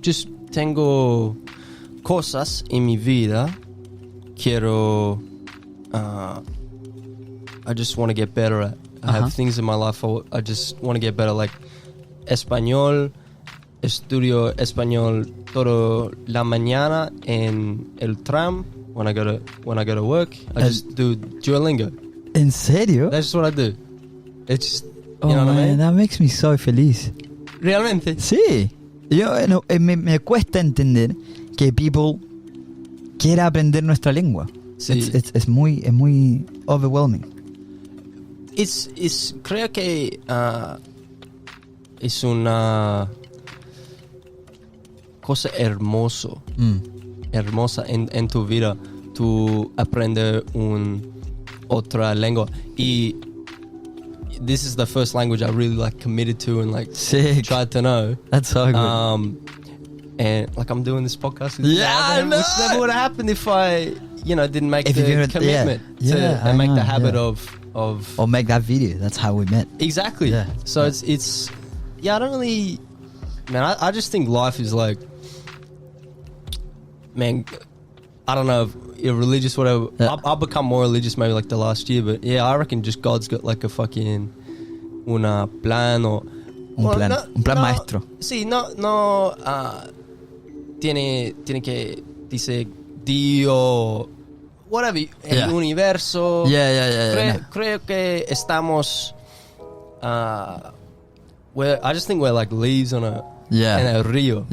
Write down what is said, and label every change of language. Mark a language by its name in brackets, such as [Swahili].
[English] Just [Spanish] tengo cosas en mi vida. Quiero... [English] I just want to get better at. I have things in my life I just want to get better. Like, español... [Spanish] Estudio español toda la mañana en el tram [English] when I go to work. I just do Duolingo. [Spanish] ¿En serio? [English] That's just what I do. It's just, you know what I mean? That makes me so [Spanish] feliz. Realmente. Sí. Yo me cuesta entender que [English] people [Spanish] quiera aprender nuestra lengua. Sí. Es muy [English] overwhelming. [Spanish] Creo que es una cosa hermosa en tu vida, tu aprender otra lengua. Y [English] this is the first language I really committed to and tried to know. That's so good. And I'm doing this podcast with I know. which never would have happened if I didn't make the commitment and make the habit of or make that video. That's how we met. Exactly. Yeah. So it's I don't really, man, I just think life is man, I don't know if you're religious, whatever. Yeah. I've become more religious maybe the last year, but yeah, I reckon just God's got a fucking [Spanish] una plan [English] or [Spanish] un plan maestro. Sí, no tiene que dice Dio, whatever, el universo. Creo que estamos [English] I just think we're like leaves on a [Spanish] río.